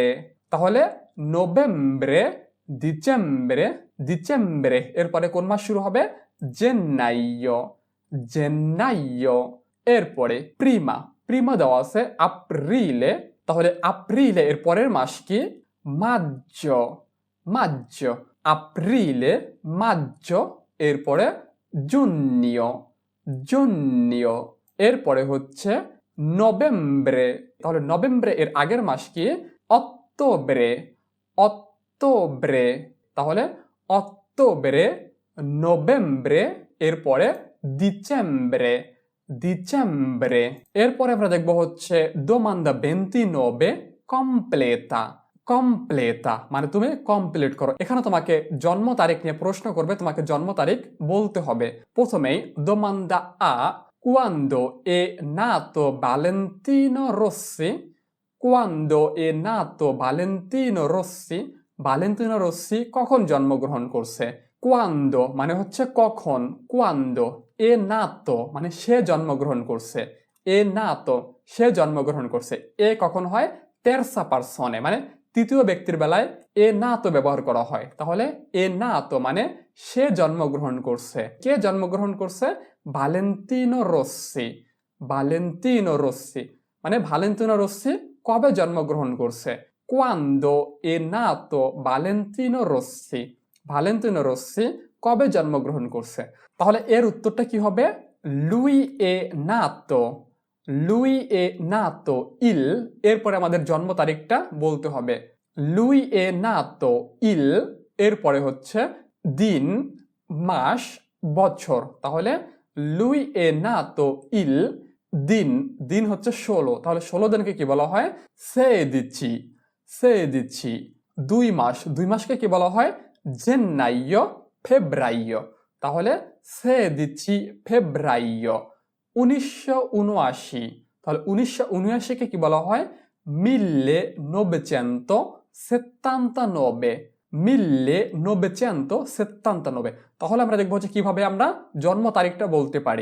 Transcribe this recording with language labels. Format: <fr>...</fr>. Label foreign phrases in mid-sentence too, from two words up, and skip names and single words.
<it>তাহলে novembre, dicembre, dicembre.</it> <bn>এরপরে কোন মাস শুরু হবে?</bn> <it>gennaio, gennaio.</it> <bn>এরপরে</bn> <it>prima, prima</it> <bn>দেওয়া আছে aprile। তাহলে aprile এর পরের মাস কি?</bn> <it>maggio, maggio, aprile, maggio। এরপরে giugno, giugno।</it> <bn>এরপরে হচ্ছে নভেম্বরে। তাহলে নভেম্বরে এর আগের মাস কি?</bn> <it>ottobre, ottobre. তাহলে ottobre, novembre এরপরে dicembre, dicembre.</it> <bn>এরপরে আমরা দেখব হচ্ছে</bn> <it>domanda 29 completa,</it> <bn>কমপ্লেতা মানে তুমি কমপ্লিট করো। এখানে তোমাকে জন্ম তারিখ নিয়ে প্রশ্ন করবে, তোমাকে জন্ম তারিখ বলতে হবে।</bn> <it>প্রথমেই domanda A, quando è nato Valentino Rossi, quando è nato Valentino Rossi, Valentino Rossi</it> <bn>কখন জন্মগ্রহণ করছে? quando মানে হচ্ছে কখন,</bn> <it>quando, è nato</it> <bn>মানে সে জন্মগ্রহণ করছে,</bn> <it>è nato</it> <bn>সে জন্মগ্রহণ করছে। এ কখন হয়?</bn> <it>terza persone</it> <bn>মানে তৃতীয় ব্যক্তির বেলায়</bn> <it>è nato</it> <bn>ব্যবহার করা হয়। তাহলে</bn> <it>è nato</it> <bn>মানে সে জন্মগ্রহণ করছে। কে জন্মগ্রহণ করছে? ভালেন্তিনো রossi। ভালেন্তিনো রossi মানে ভালেন্তিনো রossi কবে জন্মগ্রহণ করছে?</bn> <it>quando è nato Valentino Rossi।</it> <bn>ভালেন্তিনো রossi কবে জন্মগ্রহণ করছে? তাহলে এর উত্তরটা কি হবে?</bn> <it>lui è nato, lui è nato il,</it> <bn>এরপরে আমাদের জন্ম তারিখটা বলতে হবে।</bn> <it>lui è nato il,</it> <bn>এরপরে হচ্ছে দিন, মাস, বছর। তাহলে</bn> <it>lui è nato il</it> <bn>দিন, দিন হচ্ছে 16, তাহলে 16 দিনকে কি বলা হয়?</bn> <it>sedici, sedici।</it> <bn>2 মাস, 2 মাসকে কি বলা হয়?</bn> <it>gennaio, febbraio।</it> <bn>তাহলে</bn> <it>16 febbraio 1979।</it> <bn>তাহলে 1979 কে কি বলা হয়? 1979, 1979। তাহলে আমরা দেখবো যে কিভাবে আমরা জন্ম তারিখটা বলতে পারি।</bn>